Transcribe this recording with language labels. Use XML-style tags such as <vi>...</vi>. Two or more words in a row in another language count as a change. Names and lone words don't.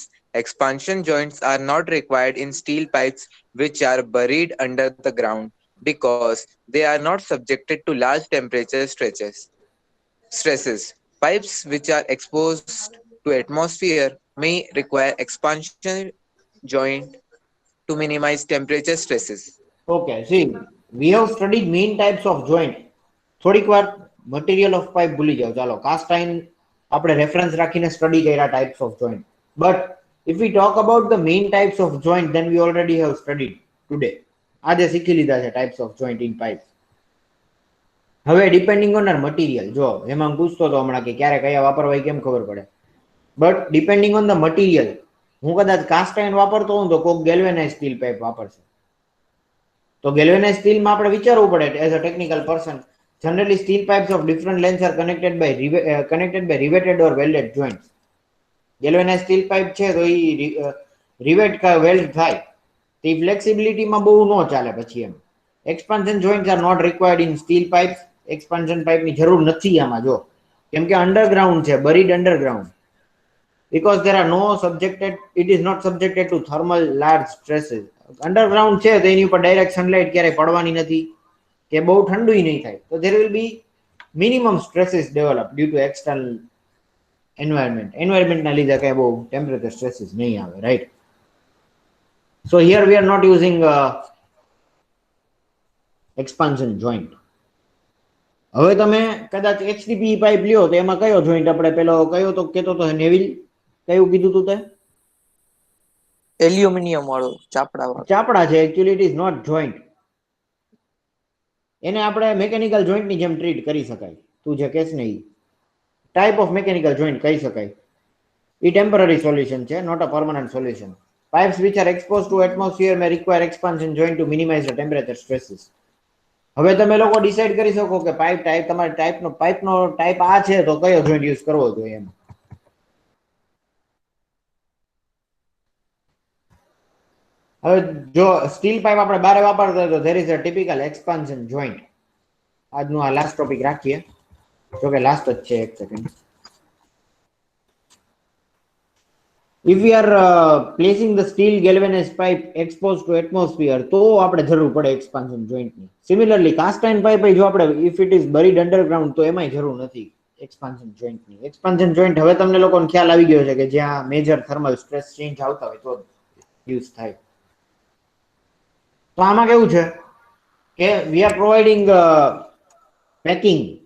<en>Expansion joints are not required in steel pipes which are buried under the ground because they are not subjected to large temperature stresses. Pipes which are exposed to atmosphere may require expansion joint to minimize temperature stresses. Okay, see, we have studied main types of joint.</en> <gu>થોડીક વાર</gu> <en>material of pipe</en> <gu>ભૂલી જાઓ. ચાલો,</gu> <en>cast iron</en> <gu>આપણે રેફરન્સ રાખીને સ્ટડી કર્યા</gu> <en>types of joint. but if we talk about the main types of joint then we already have studied today.</en> <gu>આજે શીખી લીધા છે</gu> <en>types of joint in pipe.</en> <gu>હવે</gu> <en>depending on our material,</en> <gu>જો એમાં પૂછતો હતો હમણાં કે ક્યારે કયા વાપરવા એ કેમ ખબર પડે.</gu> <en>but depending on the material,</en> <gu>હું કદાચ</gu> <en>cast iron</en> <gu>વાપરતો હોઉં તો કોક</gu> <en>galvanize steel pipe</en> <gu>વાપરશે. તો ગેલ્વેનાઇઝ સ્ટીલમાં આપણે વિચારવું પડે</gu> <en>as a technical person. Generally, steel pipes of different lengths are connected by riveted or welded joints. Galvanized steel pipe</en> <gu>છે તો એ rivet કા weld થાય તો flexibility માં બહુ ન ચાલે પછી એમ.</gu> <en>Expansion joints are not required in steel pipes. Expansion pipe</en> <gu>ની જરૂર નથી આમાં, જો કેમ કે અંડરગ્રાઉન્ડ છે,</gu> <en>buried underground. Because there are no subjected, it is not subjected to thermal large stresses.</en> <gu>Underground છે તો એની ઉપર</gu> <en>direct sunlight</en> <gu>ક્યારે પડવાની નથી કે બહુ ઠંડુય નહીં થાય.</gu> <en>તો there will be minimum stresses develop due to external environment.</en> <gu>Environment ના લીધે કઈ બહુ</gu> <en>temperature stresses</en> <gu>નહીં આવે,</gu> <en>right? So here we are not using expansion joint.</en> <gu>હવે તમે કદાચ HDPE પાઇપ લ્યો તો એમાં કયો જોઈન્ટ આપણે પેલો કયો તો કેતો તો નેવિલ કયું કીધું તું તે? એલ્યુમિનિયમ વાળું ચાપડા વાળું. ચાપડા છે,</gu> <en>actually it is not joint.</en> <gu>એને આપણે</gu> <en>mechanical joint</en> <gu>ની જેમ ટ્રીટ કરી શકાય. તું જે કહેશ ને એ</gu> <en>type of mechanical joint</en> <gu>કહી શકાય.</gu> <en>એ temporary solution છે, not a permanent solution. Pipes which are exposed to atmosphere may require expansion joint to minimize the temperature stresses.</en> <gu>હવે તમે લોકો ડિસાઈડ કરી શકો કે</gu> <en>pipe type</en> <gu>તમારે પાઇપનો ટાઈપ આ છે તો કયો જોઈન્ટ યુઝ કરવો જોઈએ એમ. હવે જો</gu> <en>steel pipe</en> <gu>આપણે બારે વાપરતા હોય તો</gu> <en>there is a typical expansion joint.</en> <gu>આજનું આ લાસ્ટ ટોપિક રાખીએ, જો કે લાસ્ટ જ છે. એક સેકન્ડ.</gu> <en>If we are placing the steel galvanized pipe exposed to atmosphere,</en> <gu>તો આપણે જરૂર પડે એક્સપાન્શન જોઈન્ટની.</gu> <en>similarly cast iron pipe</en> <gu>જો આપણે</gu> <en>if it is buried underground</en> <gu>તો એમાંય જરૂર નથી એક્સપાન્શન જોઈન્ટની.</gu> <en>expansion joint</en> <gu>હવે તમને લોકોને ખ્યાલ આવી ગયો છે કે જ્યાં</gu> <en>major thermal stress change</en> <gu>આવતા હોય તો યુઝ થાય. તો આમાં કેવું છે કે</gu> <en>we are providing packing.</en>